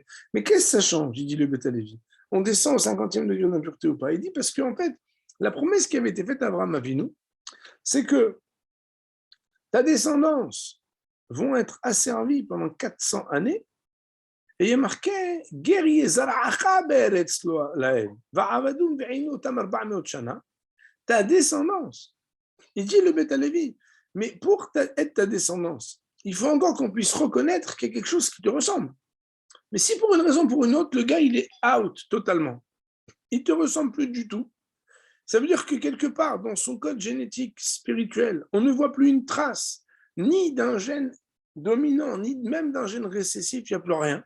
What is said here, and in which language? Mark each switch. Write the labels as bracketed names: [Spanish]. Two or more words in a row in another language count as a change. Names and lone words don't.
[French] Mais qu'est-ce que ça change, dit le Beth Halevi? On descend au 50e degré d'impureté ou pas? Il dit parce qu'en fait, la promesse qui avait été faite à Abraham Avinu, c'est que ta descendance vont être asservies pendant 400 années. Et il y a marqué [Hebrew] גר זרעך בארץ לא להם ועבדום וענו אותם 400 שנה. [French] Ta descendance. Il dit le Beth Halevi, mais pour être ta descendance, il faut encore qu'on puisse reconnaître qu'il y a quelque chose qui te ressemble. Mais si pour une raison ou pour une autre, le gars, il est out totalement, il ne te ressemble plus du tout, ça veut dire que quelque part, dans son code génétique spirituel, on ne voit plus une trace, ni d'un gène dominant, ni même d'un gène récessif, il n'y a plus rien.